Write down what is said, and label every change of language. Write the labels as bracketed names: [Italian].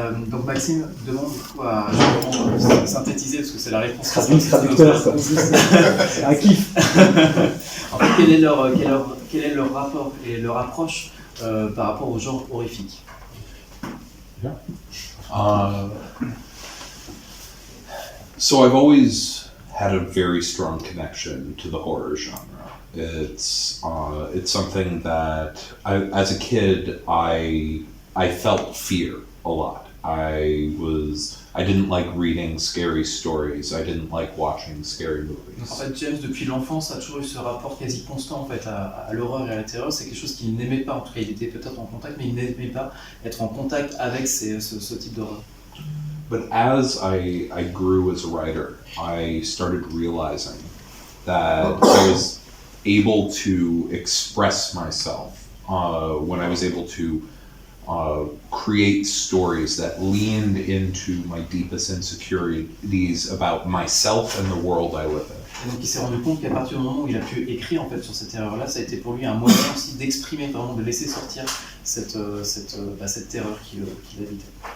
[French] Donc Maxime demande du coup à synthétiser parce que c'est la réponse. Traducteur, quoi. C'est un kiff. En fait, quel est leur rapport et leur approche par rapport au genre horrifique? [English] So I've always had a very strong connection to the horror genre. It's something that as a kid I felt fear a lot. I didn't like reading scary stories. I didn't like watching scary movies. [French] Donc en fait, James depuis l'enfance a toujours eu ce rapport quasi constant en fait à l'horreur et à la terreur. C'est quelque chose qu'il n'aimait pas. En tout cas, il était peut-être en contact, mais il n'aimait pas être en contact avec ce type d'horreur. [English] But as I grew as a writer, I started realizing that I was able to express myself when I was able to create stories that leaned into my deepest insecurities about myself and the world I live in. [French] Et donc il s'est rendu compte qu'à partir du moment où il a pu écrire en fait sur cette terreur-là, ça a été pour lui un moyen aussi d'exprimer, vraiment de laisser sortir cette terreur qu'il habitait.